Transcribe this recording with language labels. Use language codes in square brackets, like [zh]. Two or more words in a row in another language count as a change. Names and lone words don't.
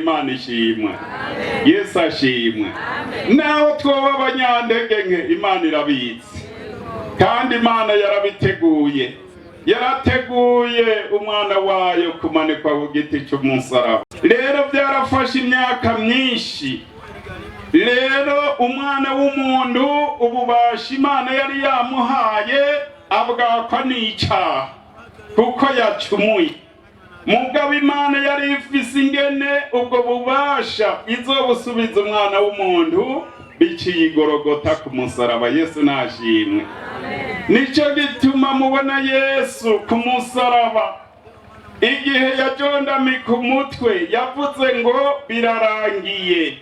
[rn] Imana ishimwe, Yesu ashimwe. Naho twoba abanyantege nke, Imana irabizi, kandi Imana yarabiteguye. Yarateguye umwana wayo kumanikwa ku giti cy'umusaraba. Rero byarafashe imyaka myinshi. Rero umwana w'umuntu ububasha Imana yari yamuhaye abwakwa n'icyaha kuko yacumuye. Mugabo Imana yari ifise ingene ubwo bubasha izobusubiza umwana w'umuntu biciye igorogota ku musaraba. Yesu nashimwe. Nico gituma mubona Yesu ku musaraba igihe yajondamika umutwe yavuze ngo birarangiye.